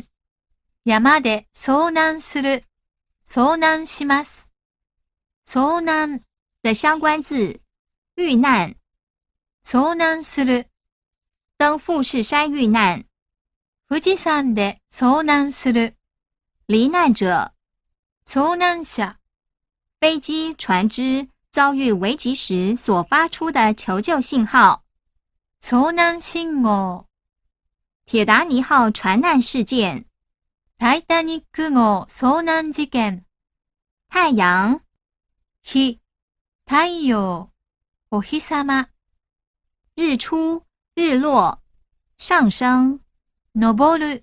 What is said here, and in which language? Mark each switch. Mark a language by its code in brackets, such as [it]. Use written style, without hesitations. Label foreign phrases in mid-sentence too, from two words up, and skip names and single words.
[ja] 山で遭難する。遭難します。遭難 [zh] 的相關字。遇難。 [ja] 遭難する。 [zh] 登富士山遇難。 [ja] 富士山で遭難する。 [zh] 罹難者。 [ja] 遭難者。 [zh] 飞机、船只遭遇危急时所发出的求救信号。 [ja] 遭難信号。 [zh] 铁达尼号船難事件。 [ja] タイタニック号遭難事件。 [zh] 太陽。 [ja] 日。太陽。お日様。 [zh] 日出、日落、上升、 [ja] 昇る。